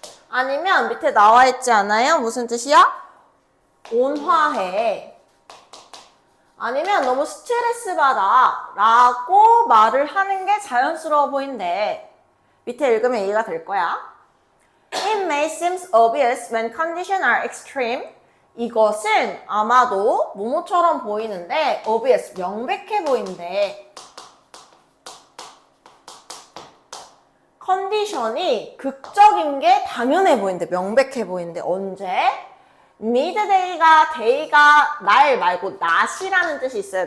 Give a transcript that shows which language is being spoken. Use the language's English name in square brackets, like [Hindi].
[Korean] 아니면 밑에 나와 있지 않아요? 무슨 뜻이야? 온화해. 아니면 너무 스트레스 받아 라고 말을 하는 게 자연스러워 보인대. 밑에 읽으면 이해가 될 거야. [English] It may seem obvious when conditions are extreme. [Korean] 이것은 아마도 뭐뭐처럼 보이는데 obvious, 명백해 보인대. 컨디션이 극적인 게 당연해 보이는데, 명백해 보이는데 언제? 미드데이가 데이가 날 말고 낮이라는 뜻이 있어요.